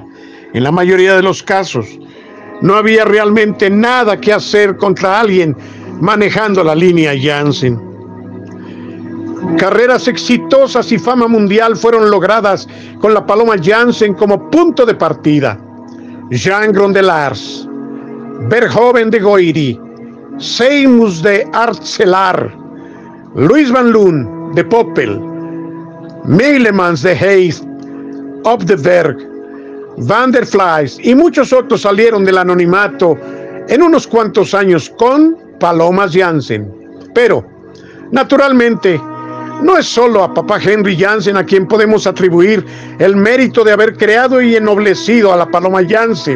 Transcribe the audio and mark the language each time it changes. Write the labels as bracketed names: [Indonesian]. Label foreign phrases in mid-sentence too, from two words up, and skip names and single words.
[Spanish] En la mayoría de los casos, no había realmente nada que hacer contra alguien manejando la línea Janssen. Carreras exitosas y fama mundial fueron logradas con la paloma Janssen como punto de partida. Jean Grondelars, Verhoeven de Goiri, Seimus de Artzelar, Louis Van Loon de Poppel, Meilemans de Hayes, Op de Berg, Van der Flies y muchos otros salieron del anonimato en unos cuantos años con palomas Janssen. Pero, naturalmente, no es solo a papá Henry Janssen a quien podemos atribuir el mérito de haber creado y ennoblecido a la paloma Janssen.